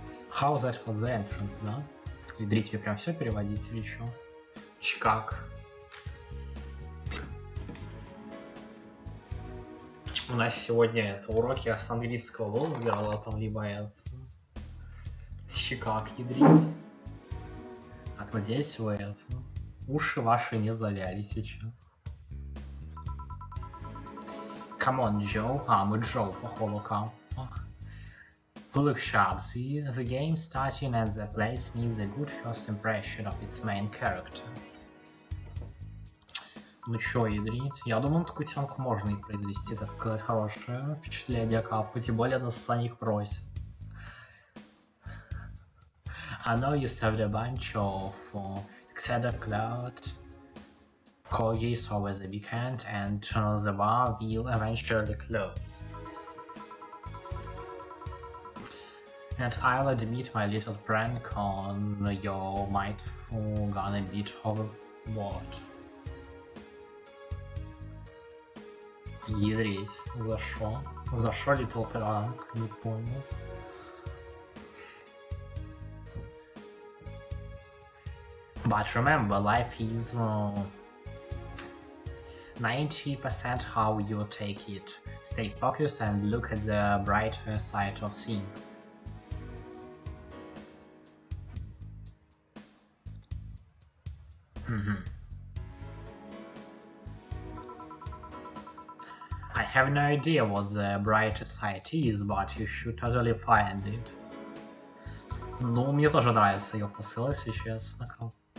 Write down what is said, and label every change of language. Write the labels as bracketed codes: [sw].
[en] How that was the entrance, да? [ru] Ядрить мне прям все переводить или что? Как? У нас сегодня это уроки с английского возгласа, там либо это Чикаг ядрить. Так, надеюсь, вы это уши ваши не завяли сейчас. [en] Come on, Joe. [ru] Мы Джо, походу, капа. [en] Look sharp, see, the game starting and the place needs a good first impression of its main character. [ru] Ну чё, ядрить? Я думаю, такую тянку можно и произвести, так сказать, хорошее впечатление капа, тем более нас самих просят. [en] I know you served a bunch of Xedo Cloud corgis over the weekend, and the bar will eventually close. And I'll admit my little prank on your might gone a bit overboard. [ru] Ядрить. За шо? За шо [en] little prank? [ru] Не понял. [en] But remember, life is 90% how you take it. Stay focused and look at the brighter side of things. I have no idea what the brighter side is, but you should totally find it. [ru] Ну, мне тоже нравится ее посыл, если честно.